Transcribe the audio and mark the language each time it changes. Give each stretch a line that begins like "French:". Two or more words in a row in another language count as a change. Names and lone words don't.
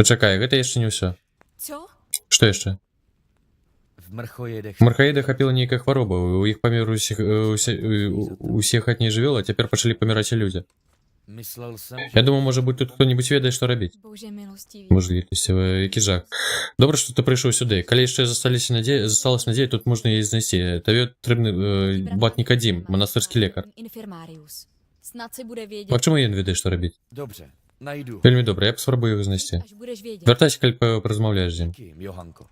Belarusian: Пачакай, гэта яшчэ не ўсё. Што яшчэ?
Czech: v mrchojedech.
Belarusian: Мархаеда хапіла нейкая хвароба, у іх памер усе хатнія жывёлы, а цяпер пачалі паміраць і людзі.
Czech: Myslel jsem, že
Belarusian: Я думаю, можа быць тут хто-небудзь ведае, што рабіць. Можа, які жах. Добра, што ты прыйшоў сюды. Калі яшчэ засталася надзея, тут можна яе знайсці. Табе патрэбны Батнікадзім, манастырскі лекар. Магчыма, ён ведае, што рабіць.
Czech: Dobře, najdu.
Belarusian: Вельмі добра, я паспрабую яго знайсці. Вяртайся, калі паразмаўляеш з ім.
Czech: Kým, Johanko.